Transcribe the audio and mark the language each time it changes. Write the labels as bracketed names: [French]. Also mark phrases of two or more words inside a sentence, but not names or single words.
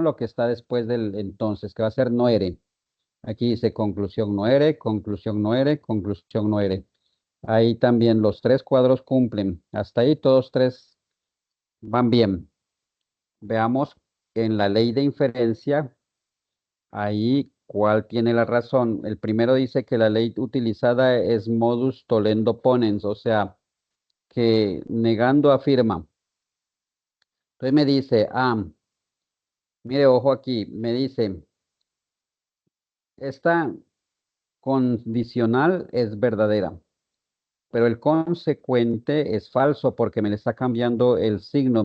[Spanish] Lo que está después del entonces, que va a ser no R. Aquí dice conclusión no R, conclusión no R, conclusión no R. Ahí también los tres cuadros cumplen. Hasta ahí todos tres van bien. Veamos en la ley de inferencia, ahí cuál tiene la razón. El primero dice que la ley utilizada es [Latin] modus tollendo ponens, [Spanish] o sea, que negando afirma. Entonces me dice, mire, ojo aquí, me dice, esta condicional es verdadera, pero el consecuente es falso porque me le está cambiando el signo.